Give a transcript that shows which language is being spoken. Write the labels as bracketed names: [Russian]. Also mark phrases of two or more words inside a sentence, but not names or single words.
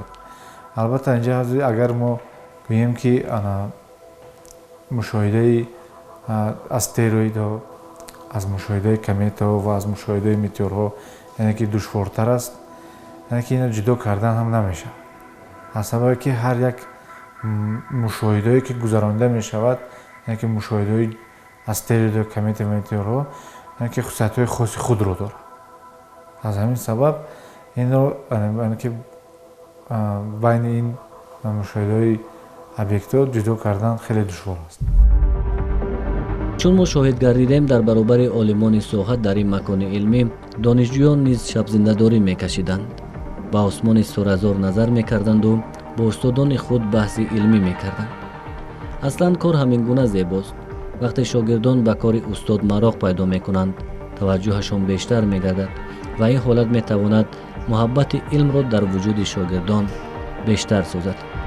[Tajik] албатта инҷа агар мо гӯем ки мушоҳидаи астероидҳо аз мушоҳидаи кометаҳо ва аз мушоҳидаи метеорҳо яъне ки душвортар аст, яъне ки ино ҷудо кардан ҳам намешавад. аз сабабе ки ҳар як мушоҳидаое ки гузаронида мешавад, яъне ки мушоҳидаҳои астероидҳо, комета ва метеорҳо яъне ки хусусиятҳои хоси худро дорад. аз ҳамин сабаб инро [Persian] بین این مشاهده‌های объект‌ها جدا کردن خیلی دشوار است. [Tajik] чун мо шоҳид гардидем дар баробари олимони соҳа дар ин макони илмӣ донишҷӯён низ шабзиндадорӣ мекашиданд, ба осмони суразор назар мекарданду бо устодони худ баҳси илмӣ мекарданд. аслан кор ҳамин гуна зебост. вақте шогирдон ба кори устод мароқ пайдо мекунанд, таваҷҷӯҳашон бештар мегардад ва ин ҳолат метавонад муҳаббати илмро дар вуҷуди шогирдон бештар созад.